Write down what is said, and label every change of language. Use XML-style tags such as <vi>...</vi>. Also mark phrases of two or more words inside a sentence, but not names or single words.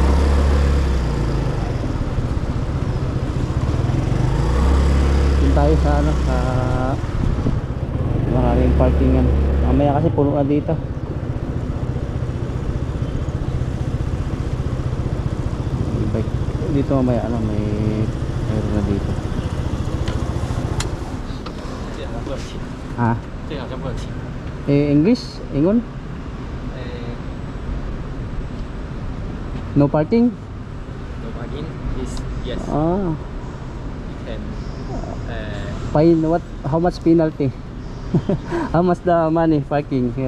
<tl>Doon tayo sa ano, sa maraming parkingan. Mamaya kasi puno na dito. May bike. Dito mamaya ano, mayroon na dito.</tl> <zh>这好像不能停， Ah, 这好像不能停。</zh> <en>English? Ingon? No parking? no parking is yes. Ah, You can. fine. What? How much penalty? How much the money parking here?</en>